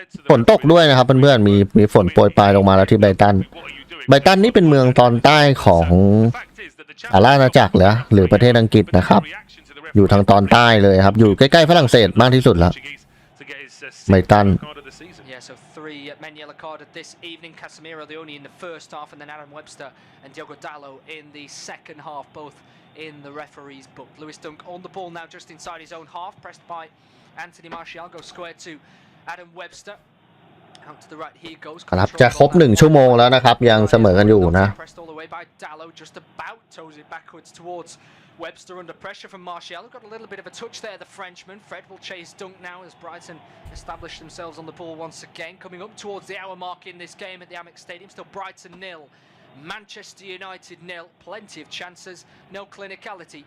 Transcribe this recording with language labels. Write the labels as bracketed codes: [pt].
[th] ฝนตกด้วยนะครับเพื่อนๆมีฝนโปรยปลายลงมาแล้วที่ไบรตันนี่เป็นเมืองตอนใต้ของสหราชอาณาจักรหรือประเทศอังกฤษนะครับอยู่ทางตอนใต้เลยครับอยู่ใกล้ๆฝรั่งเศสมากที่สุดแล้วไบรตัน [en] Yeah, so 3 men yellow carded this evening. Casemiro the only in the first half, and then Adam Webster and Diogo Dalot in the second half, both in the referee's book. Lewis Dunk on the ball now, just inside his own half, pressed by Anthony Martial. Goes square to Adam Webster. Out to the right, here goes. [th] ครับจะครบ1 ชั่วโมงแล้วนะครับยังเสมอกันอยู่นะ [en] Pressed all the way by Dalot, just about toes it backwards towards Webster under pressure from Martial. Got a little bit of a touch there, the Frenchman. Fred will chase Dunk now as Brighton establish themselves on the ball once again. Coming up towards the hour mark in this game at the Amex Stadium. Still Brighton 0. Manchester United 0. Plenty of chances, no clinicality.